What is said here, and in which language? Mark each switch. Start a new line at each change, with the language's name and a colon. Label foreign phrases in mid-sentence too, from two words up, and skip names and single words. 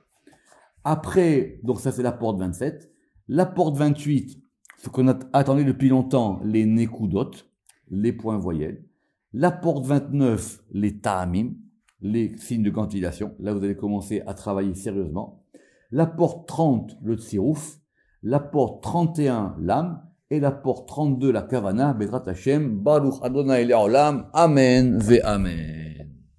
French: Après, donc ça c'est la porte 27. La porte 28, ce qu'on attendait depuis longtemps, les nekudot, les points voyelles. La porte 29, les ta'amim, les signes de quantification. Là, vous allez commencer à travailler sérieusement. La porte 30, le tsirouf. La porte 31, l'âme. Et la porte 32, la kavana,
Hebrew: בעזרת השם, ברוך אדוני לעולם, אמן ואמן.